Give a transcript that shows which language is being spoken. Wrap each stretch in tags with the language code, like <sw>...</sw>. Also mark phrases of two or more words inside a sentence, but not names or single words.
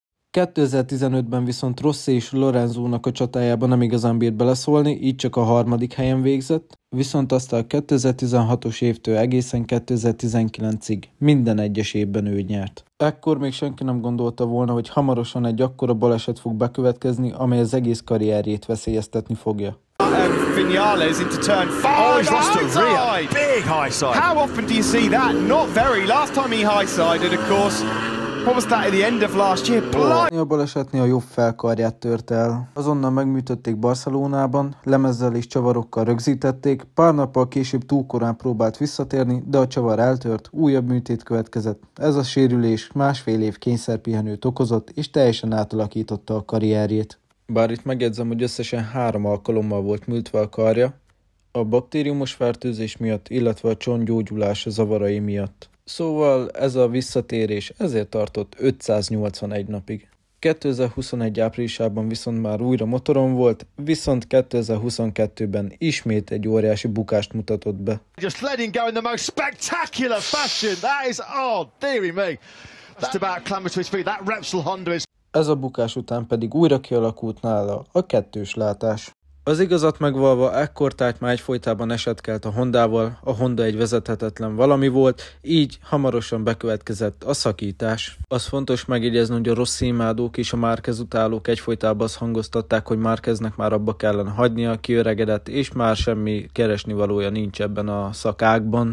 <hu>2015-ben viszont Rossi és Lorenzónak a csatájában nem igazán bírt beleszólni, így csak a harmadik helyen végzett, viszont aztán a 2016-os évtől egészen 2019-ig minden egyes évben ő nyert. Ekkor még senki nem gondolta volna, hogy hamarosan egy akkora baleset fog bekövetkezni, amely az egész karrierjét veszélyeztetni fogja.</hu> <en>Viñales into turn 5. Oh, he's lost a rear big high side. How often do you see that? Not very. Last time he high-sided, of course. What was that at the end of last year?</en> <hu>A balesetnél a jobb felkarját tört el. Azonnal megműtötték Barcelonában, lemezzel és csavarokkal rögzítették, pár nappal később túl korán próbált visszatérni, de a csavar eltört, újabb műtét következett. Ez a sérülés másfél év kényszerpihenőt okozott, és teljesen átalakította a karrierjét. Bár itt megjegyzem, hogy összesen 3 alkalommal volt műtve a karja, a baktériumos fertőzés miatt, illetve a csontgyógyulás zavarai miatt. Szóval ez a visszatérés ezért tartott 581 napig. 2021 áprilisában viszont már újra motoron volt, viszont 2022-ben ismét egy óriási bukást mutatott be.</hu> <en>Just letting go in the most spectacular fashion. That is, oh, dearie me. Just about clamber to his feet. That Repsol Honda is...</en> <hu>Ez a bukás után pedig újra kialakult nála a kettős látás. Az igazat megvalva ekkor Tájt már egyfolytában esetkelt a Hondával, a Honda egy vezethetetlen valami volt, így hamarosan bekövetkezett a szakítás. Az fontos megjegyezni, hogy a Rossi imádók és a Márquez utálók egyfolytában azt hangoztatták, hogy Márqueznek már abba kellene hagynia, kiöregedett, és már semmi keresnivalója nincs ebben a szakágban.</hu>